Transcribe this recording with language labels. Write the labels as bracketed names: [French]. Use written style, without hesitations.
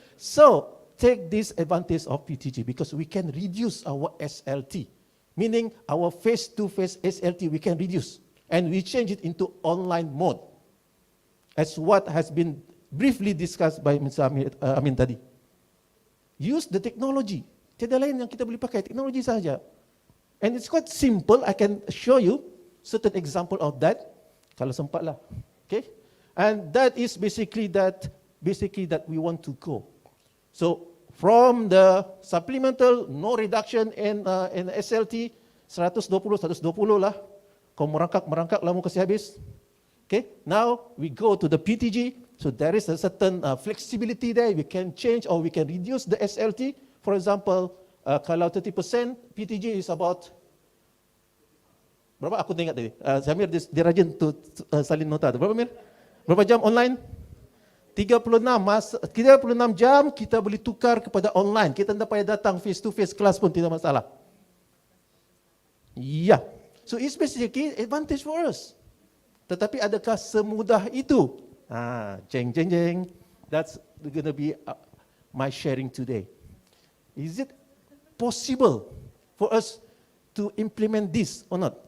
[English] So, take this advantage of PTG because we can reduce our SLT, meaning our face-to-face SLT we can reduce and we change it into online mode. As what has been briefly discussed by Mr. Amin tadi. Use the technology. [Malay] Tiada lain yang kita boleh pakai, teknologi sahaja. [English] And it's quite simple. I can show you certain example of that. [Malay] Kalau sempat lah. [English] Okay? And that is basically that we want to go. So from the supplemental, no reduction in SLT, 120 lah. [Malay] Kau merangkak lah mau kasih habis. [English] Okay, now we go to the PTG. So there is a certain flexibility there. We can change or we can reduce the SLT. For example, kalau 30%, PTG is about [Malay] berapa? Aku tengok tadi. Samir dia rajin tu salin nota tu. Berapa Mir? Berapa jam online? 36 jam kita boleh tukar kepada online. Kita tak payah datang face to face kelas pun tidak masalah. Yeah. [English] So it's basically advantage for us. [Malay] Tetapi adakah semudah itu? [English] Jeng. That's going to be my sharing today. Is it possible for us to implement this or not?